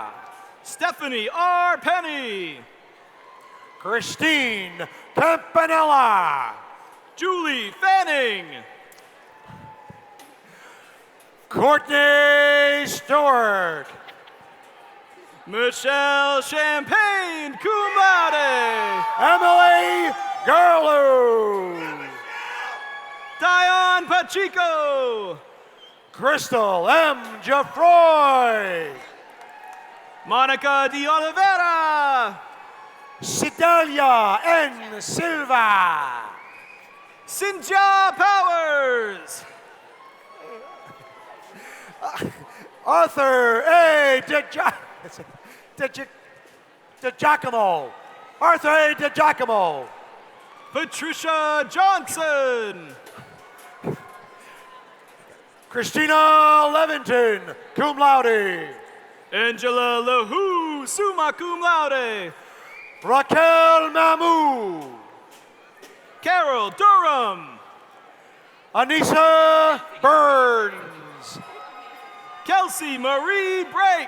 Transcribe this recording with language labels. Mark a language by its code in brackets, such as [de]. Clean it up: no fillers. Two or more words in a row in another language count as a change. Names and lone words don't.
[en] Stephanie R. Penny. Christine Campanella. Julie Fanning. Courtney Stewart. Michelle Champagne, [la] cum laude. [en] Emily Garlew. Dion Pacheco. Crystal M. Geoffroy. Monica de Oliveira. Cidalia N. Silva. Cynthia Powers. Arthur A. De Giacomo. Arthur A. De Giacomo. Patricia Johnson. Christina Leventon, [la] cum laude. [en] Angela LaHoo, [la] summa cum laude. [en] Raquel Mamou. Carol Durham. Anissa Burns. Kelsey Marie Brake.